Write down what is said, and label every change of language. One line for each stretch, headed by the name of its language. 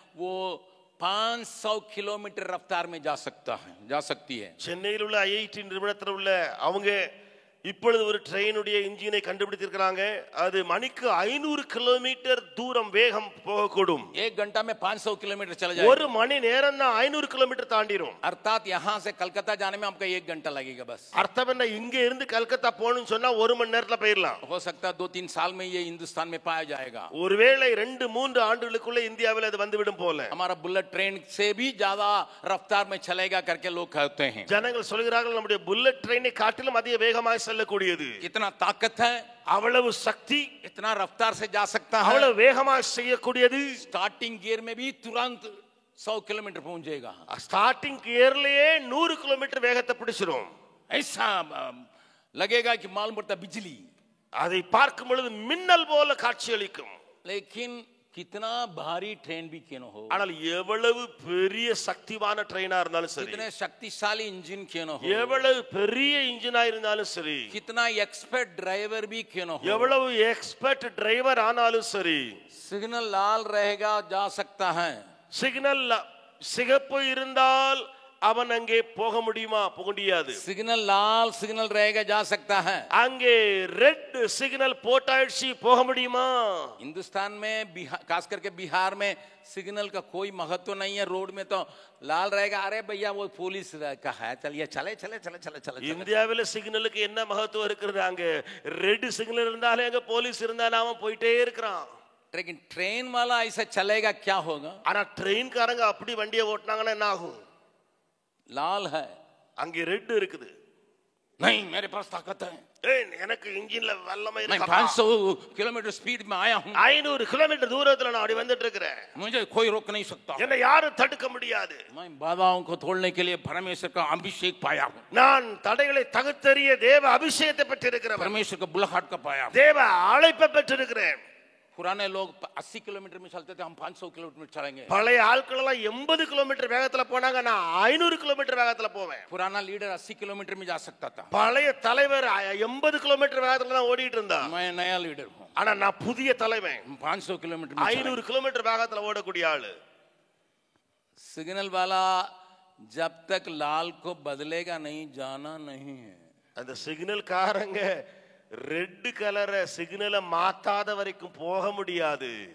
Hindi: वो 500 किलोमीटर रफ्तार में जा सकती है.
Tamil: சென்னையில் உள்ள IIT நிறுவனத்தில் உள்ள அவங்க இப்பொழுது ஒரு ட்ரெயினுடைய இன்ஜினை கண்டுபிடித்திருக்கிறாங்க. அது மணிக்கு 500 கிலோமீட்டர் தூரம் வேகம் போகக்கூடும்.
Hindi: 1 घंटा में 500 किलोमीटर चला जाएगा.
Tamil: ஒரு மணி நேரம் தான் 500 கிலோமீட்டர் தாண்டிரும்.
Hindi: अर्थात यहां से कलकत्ता जाने में आपका 1 घंटा लगेगा बस.
Tamil: அர்த்தம் என்ன, இங்க இருந்து கல்கத்தா போகணும்னு சொன்னா 1 மணி நேரத்துல போயிரலாம்.
Hindi: हो सकता है 2-3 साल में ये हिंदुस्तान में पाया जाएगा.
Tamil: ஒருவேளை 2-3 ஆண்டுகளுக்குள்ள இந்தியாவில் அது வந்துவிடும் போல.
Hindi: हमारा बुलेट ट्रेन से भी ज्यादा रफ्तार में चलेगा करके लोग कहते हैं.
Tamil: ஜனங்கள் சொல்கிறார்கள் நம்முடைய புல்லட் ட்ரெயினை காட்டிலும் அதிக வேகமாக செல்லக்கூடியது.
Hindi: कितना ताकत है,
Tamil: அவ்வளவு சக்தி,
Hindi: इतना रफ्तार से जा सकता है,
Tamil: அவ்வளவு வேகமாக செய்யக்கூடியது.
Hindi: स्टार्टिंग गियर में भी तुरंत 100 किलोमीटर पहुंच जाएगा.
Tamil: स्टार्टिंग गियरலயே 100 किलोमीटर வேகத்தை பிடிச்சிரும்.
Hindi: ऐसा लगेगा कि मालूम पड़ता बिजली.
Tamil: அதை பார்க்கும் பொழுது மின்னல் போல காட்சியளிக்கும்.
Hindi: लेकिन कितना भारी ट्रेन भी क्यों हो,
Tamil: ஆனால் எவ்வளவு பெரிய சக்திவான ட்ரெயினா இருந்தாலும் சரி,
Hindi: कितने शक्तिशाली इंजन क्यों हो,
Tamil: எவ்வளவு பெரிய இன்ஜினா இருந்தாலும் சரி,
Hindi: कितना एक्सपर्ट ड्राइवर भी क्यों हो,
Tamil: எவ்வளவு எக்ஸ்பர்ட் டிரைவர் ஆனாலும் சரி,
Hindi: सिग्नल लाल रहेगा जा सकता है.
Tamil: सिग्नल சிகப்பு இருந்தால் அவன் அங்கே போக முடியுமா? போக முடியாது.
Hindi: सिग्नल लाल सिग्नल रहेगा जा सकता है.
Tamil: அங்கே ரெட் सिग्नल போட்டாயிடுச்சு, போக முடியுமா?
Hindi: हिंदुस्तान में खास करके बिहार में सिग्नल का कोई महत्व नहीं है. रोड में तो लाल रहेगा, अरे भैया वो पुलिस का है, चलिए चले चले चले चले चले.
Tamil: இந்தியாவில் சிக்னலுக்கு என்ன மகத்துவம் இருக்கிறது? அங்க ரெட் சிக்னல் இருந்தாலே அங்க போலீஸ் இருந்தாலும் அவன் போயிட்டே இருக்கிறான்.
Hindi: लेकिन ट्रेन वाला ऐसा चलेगा क्या होगा?
Tamil: ஆனா ட்ரெயின்காரங்க அப்படி வண்டியை ஓட்டினாங்கன்னா என்ன ஆகும்?
Hindi: लाल है,
Tamil: அங்கே ரெட் இருக்குது.
Hindi: नहीं मेरे पास ताकत है,
Tamil: எனக்கு இன்ஜின்ல வல்லமை
Hindi: मैं
Tamil: இருக்கு.
Hindi: 500 किलोमीटर स्पीड में आया हूं,
Tamil: 500 கிலோமீட்டர் தூரத்துல நான் அப்படி வந்துட்டு இருக்கிறேன்.
Hindi: मुझे कोई रोक नहीं सकता,
Tamil: என்னை யாரும் தடுக்க முடியாது.
Hindi: मैं बाधाओं को तोड़ने के लिए परमेश्वर का अभिषेक पाया हूं,
Tamil: நான் தடைகளை தகர்த்தெறிய தேவ அபிஷேகத்தை பெற்றிருக்கிறேன்.
Hindi: परमेश्वर का बुलाहट का पाया हूं.
Tamil: தேவ அழைப்பை பெற்றிருக்கிறேன்.
Hindi: पुराने लोग 80 किलोमीटर में चलते थे, हम 500 किलोमीटर चलेंगे.
Tamil: பழைய ஆட்கள் எல்லாம் 80 கிலோமீட்டர் வேகத்துல போனாங்க, நான் 500 கிலோமீட்டர் வேகத்துல போவேன்.
Hindi: पुराना लीडर 80 किलोमीटर में जा सकता था,
Tamil: பழைய தலைவர் 80 கிலோமீட்டர் வேகத்துல தான் ஓடிட்டு இருந்தான்.
Hindi: मैं नया लीडर हूं,
Tamil: ஆனா நான் புதிய தலைவன்,
Hindi: 500 किलोमीटर
Tamil: 500 கிலோமீட்டர் வேகத்துல ஓடக்கூடிய ஆளு.
Hindi: सिग्नल वाला जब तक लाल को बदलेगा नहीं जाना नहीं है.
Tamil: அந்த சிக்னல் காரங்க ரெட் கலரை சிக்னலை மாத்தாத வரைக்கும் போக முடியாது.